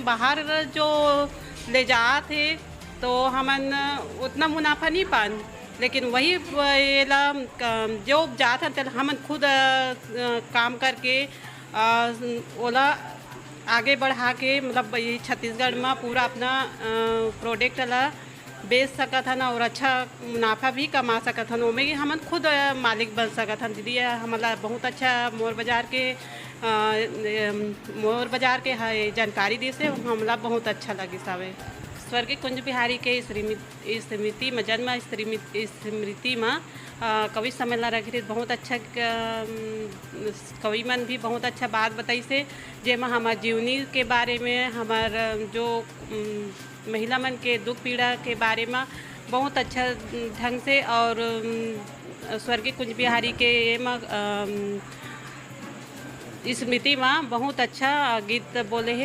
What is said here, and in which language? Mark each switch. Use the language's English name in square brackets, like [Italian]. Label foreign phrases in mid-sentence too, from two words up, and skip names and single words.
[Chhattisgarhi] बाहर जो ले जाते थे तो हमन उतना मुनाफा नहीं पान, लेकिन वही ला जो जाते हैं तो हमन खुद काम करके ओला आगे बढ़ा के मतलब ये छत्तीसगढ़ में पूरा अपना प्रोडक्ट ला बेच सकत हन और अच्छा मुनाफा भी कमा सकत हन। ओमें हमन खुद मालिक बन सकत हन। दीदी हमारा बहुत अच्छा मोर बाजार के जानकारी दी से हमला बहुत अच्छा लगी सावे। स्वर्गीय कुंज बिहारी के स्मृति में जन्म स्मृति में कवि सम्मेलन रखी बहुत अच्छा कवि मन भी बहुत अच्छा बात बताई से, जेमा हमार जीवनी के बारे में हमार जो महिला मन के दुख पीड़ा के बारे में बहुत अच्छा ढंग से और स्वर्गीय कुंज बिहारी के स्मृति में बहुत अच्छा गीत बोले हैं।